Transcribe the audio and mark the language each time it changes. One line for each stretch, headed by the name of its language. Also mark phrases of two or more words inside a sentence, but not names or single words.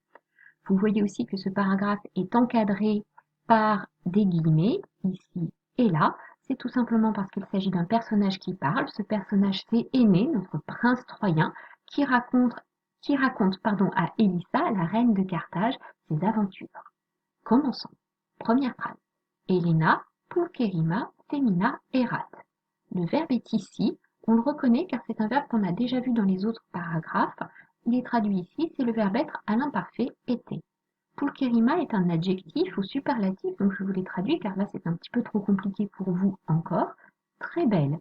French: Vous voyez aussi que ce paragraphe est encadré par des guillemets, ici et là. C'est tout simplement parce qu'il s'agit d'un personnage qui parle. Ce personnage, c'est Énée, notre prince troyen, qui raconte à Élissa, la reine de Carthage, ses aventures. Commençons. Première phrase. Helena,
Latin: pulcherrima, femina, erat.
French: Le verbe est ici. On le reconnaît car c'est un verbe qu'on a déjà vu dans les autres paragraphes. Il est traduit ici, c'est le verbe être à l'imparfait était. Pulcherrima est un adjectif ou superlatif, donc je vous l'ai traduit car là c'est un petit peu trop compliqué pour vous encore. Très belle.